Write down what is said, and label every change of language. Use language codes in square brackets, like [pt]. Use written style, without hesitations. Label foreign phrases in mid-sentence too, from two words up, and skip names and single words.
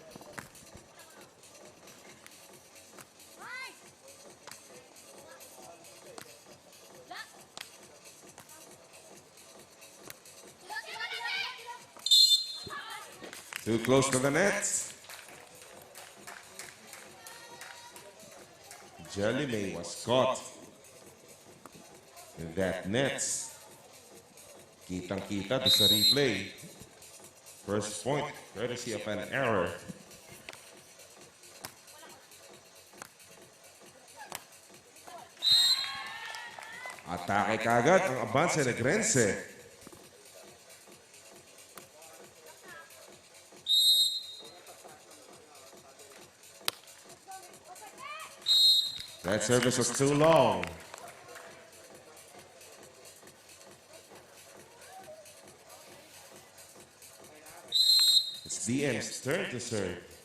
[en] Too close to the net. Jelly May was caught in that net. [tl] Kitang-kita sa replay. [en] First point, courtesy of an error. [tl] Atake kagad ang Abanse Negrense. [en] That service was too long. It's DM's turn to serve.